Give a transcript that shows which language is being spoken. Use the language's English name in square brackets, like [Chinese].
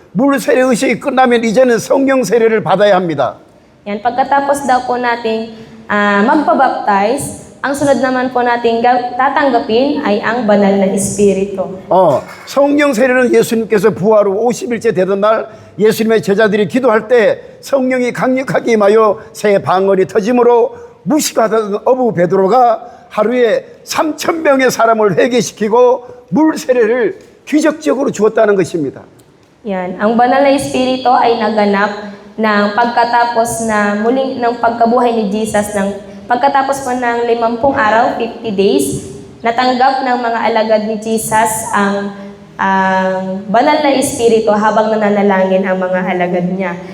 [Korean] 물 세례 의식이 끝나면 이제는 성령 세례를 받아야 합니다. [Filipino] Yan, pagkatapos daw po nating magpabaptize, ang sunod naman po nating tatanggapin ay ang banal na Espiritu. [Korean] 성령 세례는 예수님께서 부활 후 50일째 되던 날 예수님의 제자들이 기도할 때 성령이 강력하게 임하여 새 방언이 터짐으로 무식하던 어부 베드로가 하루에 3,000명의 사람을 회개시키고 물 세례를 기적적으로 주었다는 것입니다. [Filipino] Yan, ang banal na Espiritu ay naganap ng pagkatapos na muling ng pagkabuhay ni Jesus pagkatapos po ng 50 araw, [English] 50 days, [Filipino] natanggap ng mga alagad ni Jesus ang banal na Espiritu habang nananalangin ang mga alagad niya.